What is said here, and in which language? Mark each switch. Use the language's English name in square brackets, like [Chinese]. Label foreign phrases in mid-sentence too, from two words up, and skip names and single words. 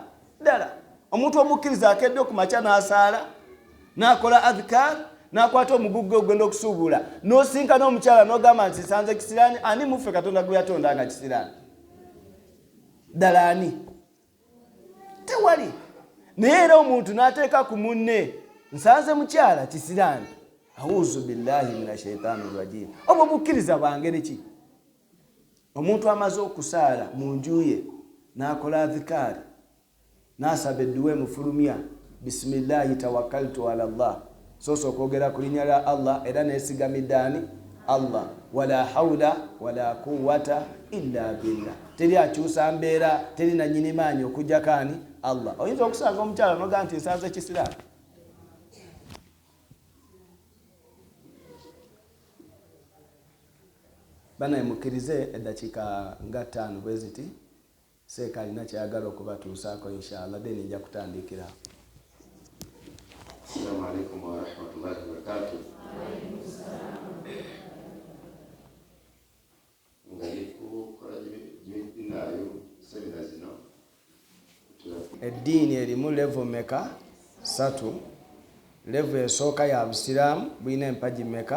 [Ganda] Ddala omuntu omukkiriza akedde ku makya n'asaala n'akola adhkar n'akwata omugugga ogenda okusuubula n'osinka n'omukyala n'ogamba nti nsanze kisiraani. Ani muffe Katonda gwe yatonda nga kisiraani? Ddala ani? Tewali. Naye era omuntu n'ateeka ku munne nsanze mukyala kisiraani. [Arabic] أعوذ بالله من الشيطان الرجيم. [Ganda] Obwo bukkiriza bwa ngeri ki? Omuntu amaze okusaala mu nju ye n'akola adhikari n'asaba edduwa emufulumya [Arabic] بسم الله توكلت على الله, [Ganda] soso okwogera ku linnya lya Allah era neesigamidde ani? Allah. [Arabic] ولا حول ولا قوة إلا بالله. [Ganda] Teri akyusa mbeera, teri nannyini maanyi okujjako ani? Allah. Oyinza okusanga omukyala n'ogamba nti nsanze kisiraani. Bana mukkirize eddakiika nga 5 bwe ziti, seeka alina kyayagala okubatuusaako inshallah, then nja kutandikira. [Arabic] السلام عليكم ورحمة الله وبركاته. [Ganda] Eddiini erimu level meka? 3. Level esooka ya Busiraamu bulina empagi meka?